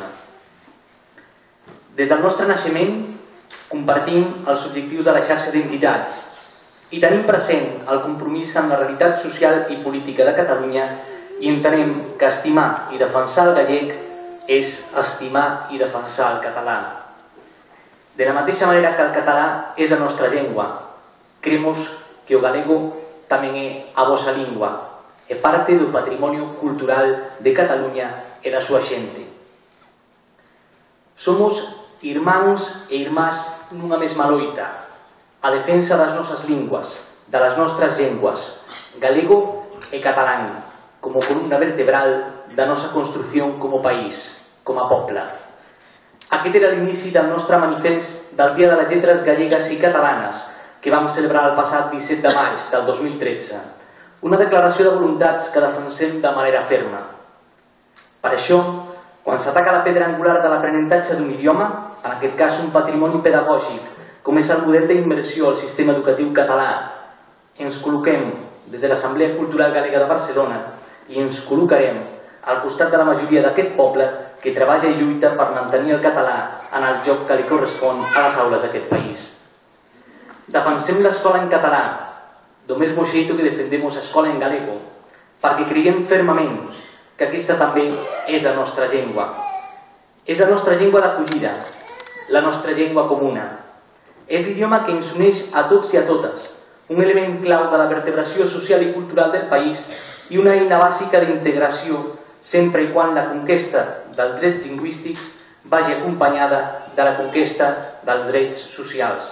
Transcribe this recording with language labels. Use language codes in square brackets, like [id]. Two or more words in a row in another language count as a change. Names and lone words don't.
[ca] Des del nostre naixement compartim els objectius de la xarxa d'entitats i tenim present el compromís amb la realitat social i política de Catalunya i entenem que estimar i defensar el gallec és estimar i defensar el català. De la mateixa manera que el català és la nostra llengua, [gl] cremos que o galego tamén é a vosa lingua, é parte do patrimonio cultural de Cataluña e da súa xente. Somos irmáns e irmás nunha mesma loita, a defensa das nosas linguas, das nostras lenguas, galego e catalán, como columna vertebral da nosa construción como país, [ca] com a poble. Aquest era l'inici del nostre manifest del Dia de les Lletres Gallegues i Catalanes que vam celebrar el passat 17 de maig del 2013, una declaració de voluntats que defensem de manera ferma. Per això, quan s'ataca la pedra angular de l'aprenentatge d'un idioma, en aquest cas un patrimoni pedagògic, com és el model d'immersió al sistema educatiu català, ens col·loquem des de l'Assemblea Cultural Galega de Barcelona i ens col·locarem al costat de la majoria d'aquest poble que treballa i lluita per mantenir el català en el lloc que li correspon a les aules d'aquest país. Defensem l'escola en català, [gl] do mesmo xeito que defendemos a escola en galego, [ca] perquè creiem fermament que aquesta també és la nostra llengua. És la nostra llengua d'acollida, la nostra llengua comuna. És l'idioma que ens uneix a tots i a totes, un element clau de la vertebració social i cultural del país i una eina bàsica d'integració sempre i quan la conquesta dels drets lingüístics vagi acompanyada de la conquesta dels drets socials.